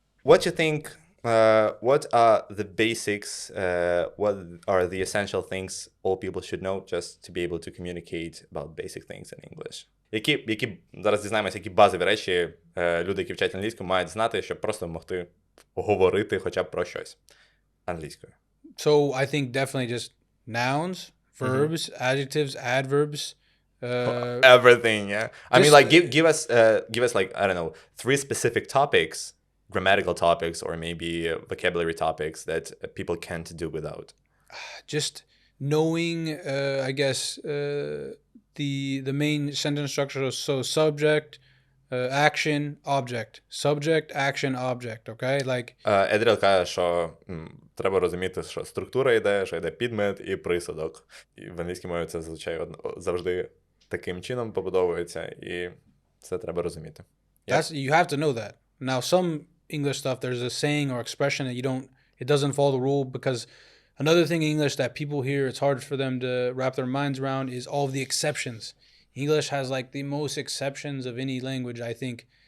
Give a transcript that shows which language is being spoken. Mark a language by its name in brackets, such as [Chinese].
[English] What you think, what are the basics, what are the essential things all people should know just to be able to communicate about basic things in English? [Ukrainian] Які зараз дізнаємося, які базові речі люди, які вчать англійську, мають знати, щоб просто могти говорити хоча б про щось англійською? [English] So I think definitely just nouns, verbs, adjectives, adverbs. Everything, yeah. I mean, like, give us like, I don't know, 3 specific topics, grammatical topics, or maybe vocabulary topics that people can't do without. Just knowing, I guess, the main sentence structure. So subject, action, object. Subject, action, object. Okay, like. [Ukrainian] Едріл каже, що треба розуміти, що структура йде, що йде підмет і присудок. І в англійській мові це звичайно завжди таким чином побудовується, і це треба розуміти. [English] That's you have to know that. Now, some English stuff, there's a saying or expression that it doesn't follow the rule because another thing in English that people hear, it's hard for them to wrap their minds around is all of the exceptions. English has like the most exceptions of any language, I think.